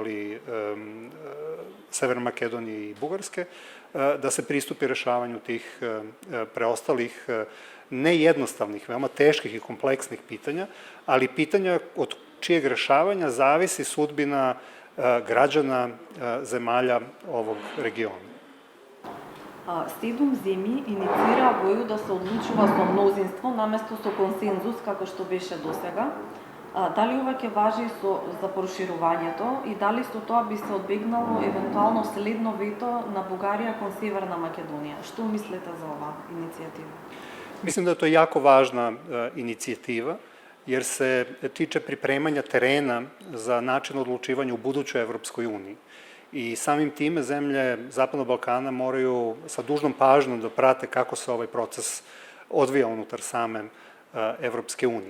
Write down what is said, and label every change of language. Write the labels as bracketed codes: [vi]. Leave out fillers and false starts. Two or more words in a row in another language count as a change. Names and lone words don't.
[sr] Severne Makedonije i Bugarske, da se pristupi rešavanju tih preostalih nejednostavnih, veoma teških i kompleksnih pitanja, ali pitanja od čijeg rešavanja zavisi sudbina građana zemalja ovog regiona. [mk] 7 земји инициираат да се одлучува со мнозинство наместо со консензус, како што беше досега. Дали ова ќе важи за проширувањето и дали со тоа би се одбегнало евентуално следно вето на Бугарија кон Северна Македонија? Што мислите за оваа иницијатива? [sr] Mislim da je to jako važna inicijativa, jer se tiče pripremanja terena za način odlučivanja u budućoj Evropskoj uniji. I samim time zemlje Zapadnog Balkana moraju sa dužnom pažnjom da prate kako se ovaj proces odvija unutar same Evropske unije.